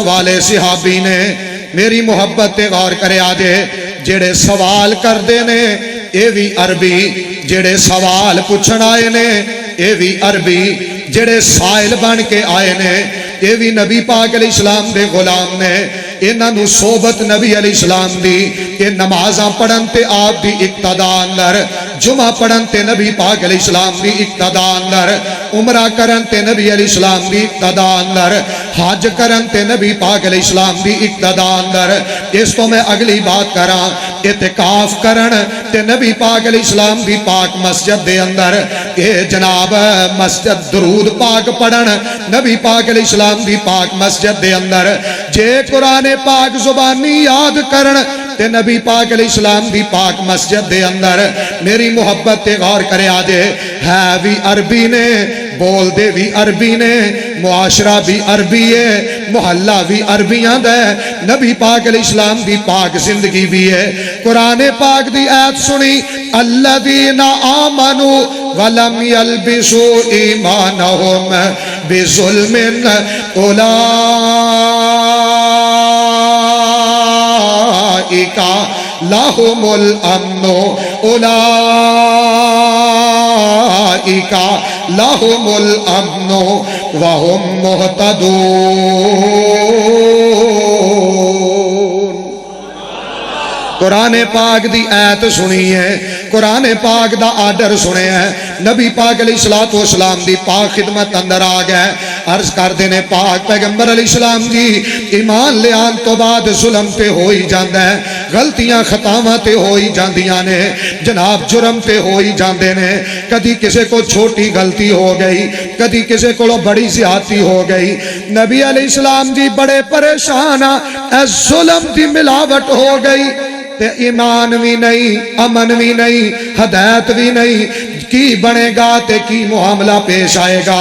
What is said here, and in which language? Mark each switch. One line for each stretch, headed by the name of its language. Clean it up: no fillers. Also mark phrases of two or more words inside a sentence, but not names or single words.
Punjabi: والے صحابی نے میری محبت تے غور کرے آجے، جڑے سوال کر دے نے اے بھی عربی، جڑے سوال پوچھن آئے نے اے بھی عربی، جڑے سائل بن کے آئے نے اے بھی نبی پاک
Arabic: علیہ السلام
Punjabi: دے غلام نے، انہاں نو صحبت نبی
Arabic: علیہ السلام
Punjabi: دی، کہ نمازاں پڑھن تے آپ دی اقتداء اندر، جمعہ پڑھن تے نبی پاک
Arabic: علیہ السلام
Punjabi: دی اقتداء اندر، عمرہ کرن تے نبی
Arabic: علیہ السلام
Punjabi: دی اقتداء اندر، حج کرن تے نبی پاک
Arabic: علیہ السلام
Punjabi: دی اقتداء اندر۔ اس تو میں اگلی بات کراں، اعتکاف کرن تے نبی پاک
Arabic: علیہ السلام
Punjabi: دی پاک مسجد دے اندر، اے جناب مسجد درود پاک پڑھن نبی پاک
Arabic: علیہ السلام
Punjabi: دی پاک مسجد دے اندر، جے قرآن پاک زبانی یاد کرن تے نبی پاک
Arabic: علیہ السلام
Punjabi: دی پاک مسجد دے اندر۔ میری محبت تے غور کرے آجے، ہے بھی عربی نے، بول دے بھی عربی نے، معاشرہ بھی عربی ہے، محلہ بھی عربیاں دے، نبی پاک
Arabic: علیہ السلام
Punjabi: دی پاک زندگی بھی ہے۔ قرآن پاک دی آیت سنی،
Arabic: الذین آمنوا ولم یلبسوا ایمانہم بظلم اولئک لہم الامن اولئک لہم الامن وہم مہتدون۔
Punjabi: قرآن پاک دی آیت سنی ہے، قرآن پاک دا آرڈر سنے ہیں، نبی پاک
Arabic: علیہ الصلوۃ والسلام
Punjabi: دی پاک خدمت اندر آ گئے، عرض کر دینے پاک پیغمبر
Arabic: علیہ السلام
Punjabi: جی ایمان لے آن تو بعد ظلم تے ہو ہی جاندہ ہے، غلطیاں خطاواں تے ہو ہی جاندیاں نے، جناب جرم تے ہو ہی جاندے نے، کدی کسے کو چھوٹی غلطی ہو گئی، کدی کسے کو بڑی زیادتی ہو گئی، نبی
Arabic: علیہ السلام
Punjabi: جی بڑے پریشان اے ظلم دی ملاوٹ ہو گئی تے ایمان بھی نہیں، امن بھی نہیں، ہدایت بھی نہیں، کی بنے گا تے کی معاملہ پیش آئے گا؟